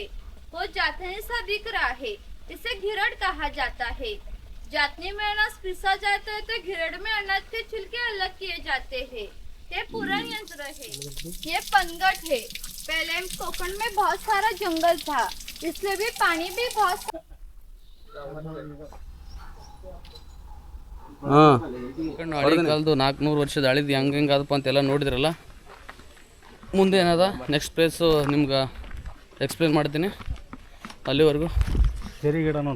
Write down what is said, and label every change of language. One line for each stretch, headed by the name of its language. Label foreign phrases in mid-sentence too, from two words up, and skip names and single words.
Hindi: वो जातनी सा दिख रहा है, इसे घिरड़ कहा जाता है। जातनी में अनाज पिसा जाता है तो घिरड़ में अनाज के छिलके अलग किए जाते हैं। ये पुरान यंत्र है। ये पनगट है। पहले कोकण में बहुत सारा जंगल था, इसलिए भी पानी भी बहुत
Kannada: ಹಳೆ ಕಾಲದ್ದು 400 ವರ್ಷದ ಹಳಿದು ಹೆಂಗೆ ಆದಪ್ಪ ಅಂತೆಲ್ಲ ನೋಡಿದ್ರಲ್ಲ. ಮುಂದೆ ಏನದ
English: next place
Kannada: ನಿಮ್ಗೆ ಎಕ್ಸ್ಪ್ಲೇನ್ ಮಾಡ್ತೀನಿ. ಅಲ್ಲಿವರೆಗೂ ಸರಿ ಗಿಡ ನೋಡಿ